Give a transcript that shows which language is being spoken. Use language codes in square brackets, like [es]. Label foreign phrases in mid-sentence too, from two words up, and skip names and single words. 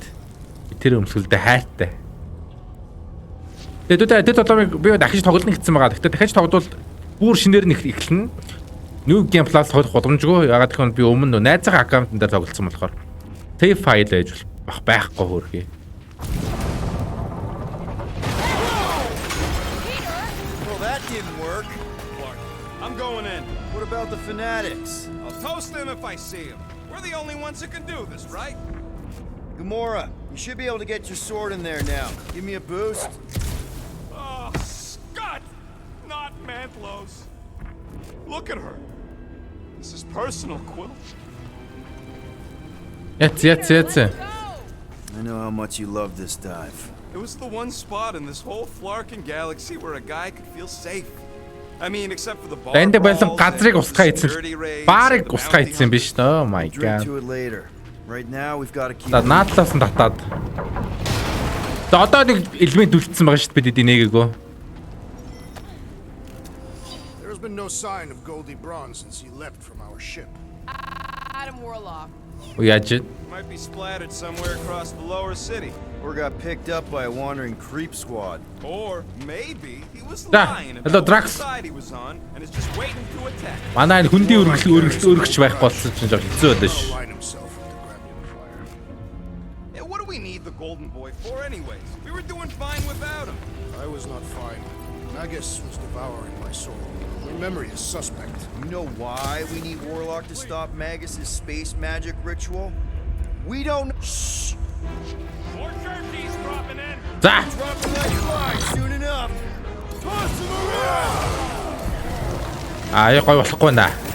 [mn] Тэр өмсгөлдөө хайртай. Тэгээд одоо би дахиж тоглоно гэсэн байгаа. Гэхдээ дахиж тоглоод бүр шинээр нэг эхэлнэ. [en] New Game Plus [mn] тоглох боломжгүй. Ягаад гэвэл би өмнө найзынхаа аккаунтн дээр тоглосон болохоор [en] save file [mn] байж байхгүй хөөрхий. [en] Well, that didn't work. I'm going in. What about the fanatics? I'll toast them if I see them. We're the only ones that can do this, right? Gamora, you should be able to get your sword in there now. Give me a boost. Oh, Scott! Not Mantlos. Look at her. This is personal, Quill. [mn] Яц. [en] I know how much you love this dive. It was the one spot in this whole Flarkin galaxy where a guy could feel safe. I mean, except for the bar [mn] Энд байсан [en] brawls [mn] газрыг [en] and [mn] усгах ийцэн. [en] security raids [mn] Баарыг [en] and the [mn] усгах [en] bounty [mn] ийцэн биш нөө. [en] Oh my Drink god. to it later. Right now, we've got to keep. [mn] Наадлаас нь татаад. Одоо нэг элемент үлдсэн байгаа шүү дээ бид нээгөө. [en] There's been no sign of Goldie Braun since he left from our ship. Adam Warlock. [mn] Яаж? [en] might be splattered somewhere across the lower city. Or got picked up by a wandering creep squad. Or maybe he was [mn] Да, [en] lying hello, about Drax. the side he was on and is just waiting to attack. [mn] Манай энэ хүндийн өргөж байх болсон чинь жоо хэцүү байлаа ш. [en] Align himself with the grabbing fire. Yeah, what do we need the Golden Boy for anyways? We were doing fine without him. I was not fine. Magus was devouring my soul. My memory is suspect. You know why we need Warlock to stop Magus's space magic ritual? We don't. Shh. More turkeys dropping in. [mn] За. [en] Dropping like flies soon enough. Toss him around. [mn] Аа гой болохгүй наа.